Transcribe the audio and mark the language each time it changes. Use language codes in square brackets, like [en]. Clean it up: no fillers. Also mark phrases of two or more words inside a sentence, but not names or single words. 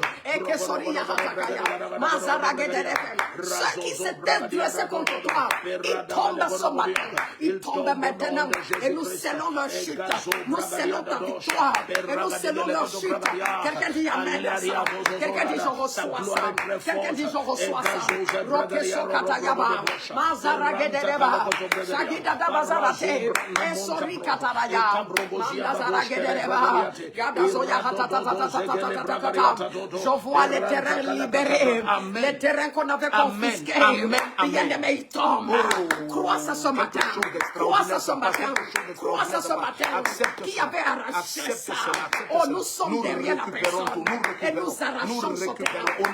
[fr] Et que Soria Hatakaya, Mazaragedere. Ceux qui s'étaient dressés contre toi, ils tombent ce matin. Ils tombent maintenant. Et nous scellons leur chute. Nous scellons ta victoire. Et nous scellons leur chute. Quelqu'un dit amen à ça. Quelqu'un dit je reçois ça. Quelqu'un dit je reçois ça. Rokeso Katayaba, Mazaragedereba, Shagidada Bazarate, et Sori Kataraya, Mazaragedereba, Gadazoya Hatatatatatatatata. Je vois les terrains libérés, les terrains qu'on avait confisqués. Bien-aimé, ils tombent. Crois ça ce matin. Crois ça ce matin. Crois ça ce matin. Qui avait arraché ça? Oh, nous sommes derrière la personne. Et nous arrachons son terrain.